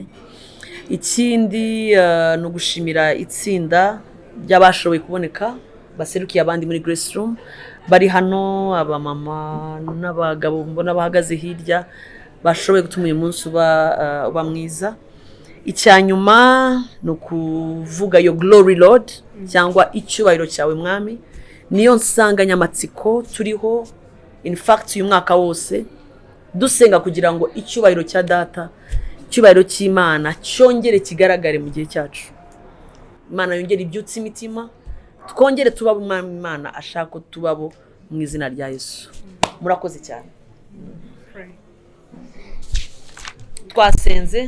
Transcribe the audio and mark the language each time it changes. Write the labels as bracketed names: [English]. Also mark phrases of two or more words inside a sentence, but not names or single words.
[Kinyarwanda] Ikindi ni ugushimira itsinda ry'abashoboye kuboneka baserukiye abandi muri Grace Room, bari hano abamama n'abagabo mbona bahagaze hirya bashoboye gutuma uyu munsi uba mwiza. Icyanyuma ni ukuvuga yo [English] glory Lord [Kinyarwanda] cyangwa icyubahiro cyawe mwami, niyo nsanganyamatsiko turiho. [English] In fact [Kinyarwanda] uyu mwaka wose dusenga kugira ngo icyubahiro cya data, icyubahiro cy'Imana cyongere kigaragare mu gihe cyacu. Imana yongere ibyutse imitima, twongere tubabo umwami Imana ashaka ko tubabo mu izina rya Yesu. Murakoze cyane. Twasenze.